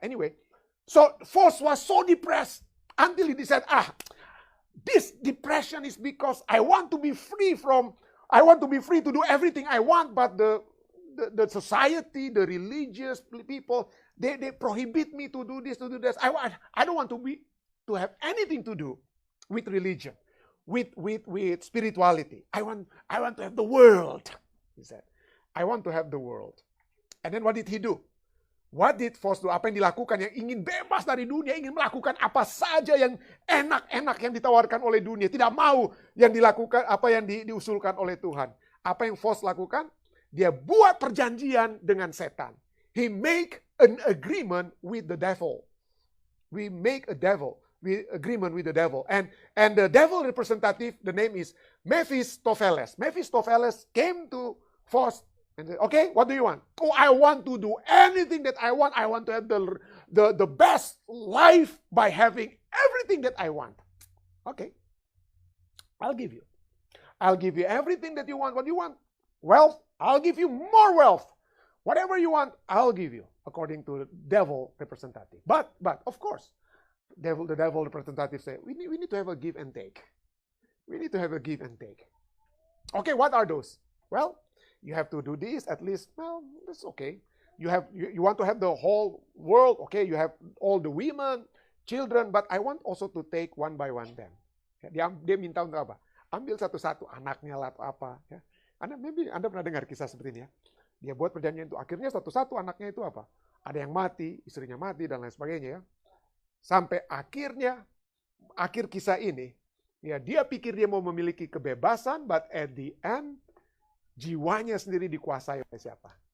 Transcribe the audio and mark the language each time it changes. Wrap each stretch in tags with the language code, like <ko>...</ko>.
<en>Anyway, so Faust was so depressed until he said, this depression is because I want to be free to do everything I want, but the society, the religious people, they prohibit me to do this, to do that. I don't want to have anything to do with religion, with spirituality. I want to have the world, he said. I want to have the world. And then what did he do? What did Faust do?</en> <id>Apa yang dilakukan? Yang ingin bebas dari dunia, ingin melakukan apa saja yang enak-enak yang ditawarkan oleh dunia. Tidak mau yang dilakukan, apa yang diusulkan oleh Tuhan. Apa yang Faust lakukan? Dia buat perjanjian dengan setan.</id> <en>He make an agreement with the devil. We make agreement with the devil. And the devil representative, the name is Mephistopheles. Mephistopheles came to Faust and said, okay, what do you want? Oh, I want to do anything that I want. I want to have the best life by having everything that I want. Okay, I'll give you. I'll give you everything that you want. What do you want? Wealth? I'll give you more wealth. Whatever you want, I'll give you, according to the devil representative. But of course, the devil representative say, we need to have a give and take. We need to have a give and take. Okay, what are those? Well, you have to do this at least. Well, that's okay. You want to have the whole world. Okay, you have all the women, children, but I want also to take one by one them.</en> <id>Dia minta untuk apa? Ambil satu-satu anaknya lah atau apa. Ya. Anda pernah dengar kisah seperti ini ya? Dia buat perjanjian itu. Akhirnya satu-satu anaknya itu apa? Ada yang mati, istrinya mati, dan lain sebagainya ya. Sampai akhir kisah ini, ya dia pikir dia mau memiliki kebebasan,</id> <en>but at the end,</en> <id>jiwanya sendiri dikuasai oleh siapa?</id>